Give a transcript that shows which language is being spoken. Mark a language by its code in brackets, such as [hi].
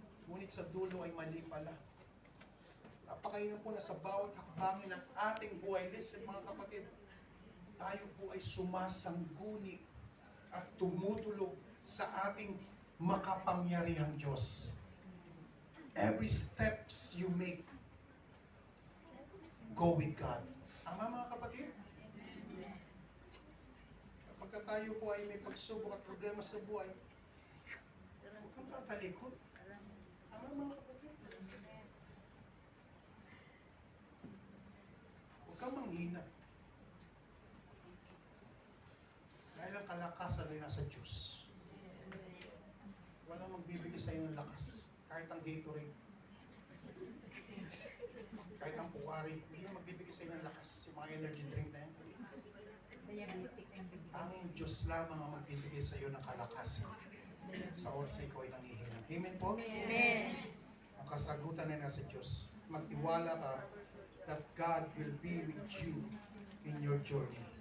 [tl] Ngunit sa dulo ay mali pala. Napakainam po na sa bawat hakbangin ng ating buhay. Listen mga kapatid, tayo po ay sumasangguni at tumutulog sa ating makapangyarihang Diyos. [en] Every steps you make, go with God. [tl] Tama mga kapatid? Kapag tayo po ay may pagsubok at problema sa buhay, huwag kang tatalikod. Tama mga kapatid? Huwag kang manghina. Dahil ang kalakasan ay nasa Diyos. Walang magbibigay sa iyo ng lakas. Kahit ang Gatorade. Kahit ang Puwari. Hindi na magbibigay sa iyo ng lakas. Yung mga energy drink na yan. Diabetic ang bibig. Tanging Diyos lamang ang magbibigay sa iyo ng kalakasan. Sa oras ikaw ay nanghihina. Amen po? Amen. Ang kasagutan ay nasa Diyos. magtiwala ka [en] that God will be with you in your journey.